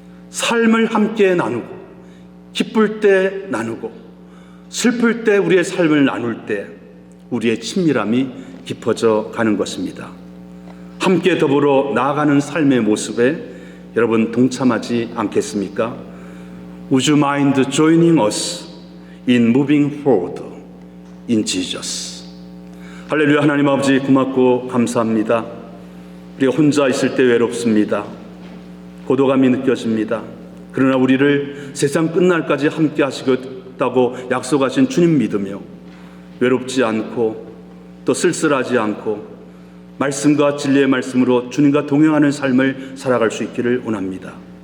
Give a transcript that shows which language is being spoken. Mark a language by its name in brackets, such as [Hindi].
[Korean] 삶을 함께 나누고 기쁠 때 나누고 슬플 때 우리의 삶을 나눌 때 우리의 친밀함이 깊어져 가는 것입니다. 함께 더불어 나아가는 삶의 모습에 여러분 동참하지 않겠습니까? [English] Would you mind joining us in moving forward in Jesus? [Korean] 할렐루야. 하나님 아버지 고맙고 감사합니다. 우리가 혼자 있을 때 외롭습니다. 고독감이 느껴집니다. 그러나 우리를 세상 끝날까지 함께 하시겠다고 약속하신 주님 믿으며 외롭지 않고 또 쓸쓸하지 않고 말씀과 진리의 말씀으로 주님과 동행하는 삶을 살아갈 수 있기를 원합니다.